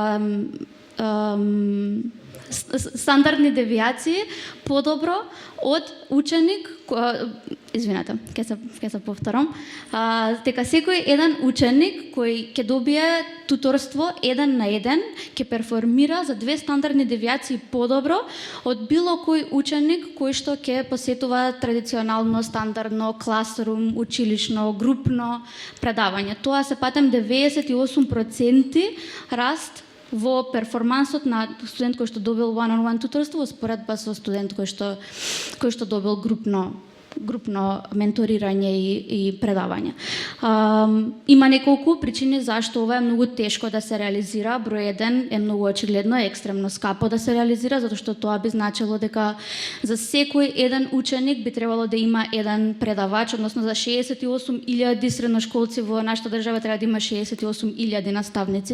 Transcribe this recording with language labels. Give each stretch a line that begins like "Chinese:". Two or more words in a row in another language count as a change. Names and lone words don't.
Macedonian: стандардни девијации подобро од ученик, извинете, ќе се повторам, дека секој еден ученик кој ќе добие туторство 1 на 1 ќе перформира за 2 стандардни девијации подобро од било кој ученик кој што ќе посетува традиционално, стандардно, класрум, училишно, групно предавање. Тоа се патем 98% раст во перформансот на студент кој што добил
English: one-on-one
Macedonian: туторство споредба со студент кој што добил групно менторирање и предавање. Има неколку причини зашто ова е многу тешко да се реализира. Број 1 е многу очигледно, е екстремно скапо да се реализира, затоа што тоа би значило дека за секој еден ученик би требало да има еден предавач, односно за 68.000 средношколци во нашата држава треба да има 68.000 наставници.